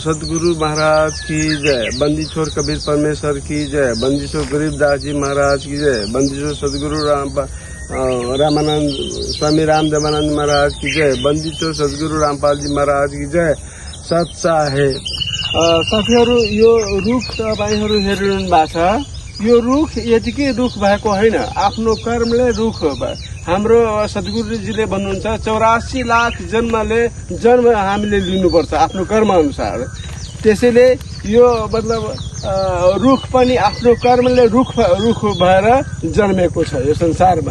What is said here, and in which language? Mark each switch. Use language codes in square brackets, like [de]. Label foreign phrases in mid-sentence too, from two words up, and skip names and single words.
[hi] सदगुरु महाराज की जय। बंदी छोर कबीर परमेश्वर की जय। बंदी छोर गरीबदास जी महाराज की जय। बंदी छोर सदगुरु रामानंद स्वामी रामदेवानंद महाराज की जय। बंदी छोर सदगुरु रामपाल जी महाराज की जय। सच्चा है। [ne] साथीहरू, यो रुख तपाईँहरू हेरिरहनु भएको छ। यो रुख यतिकै रुख भएको होइन, आफ्नो कर्मले रुख हो। हाम्रो सद्गुरुजीले भन्नुहुन्छ 84 लाख जन्म हामीले लिनुपर्छ आफ्नो कर्म अनुसार। त्यसैले यो मतलब रुख पनि आफ्नो कर्मले रुख भएर जन्मेको छ यो संसारमा।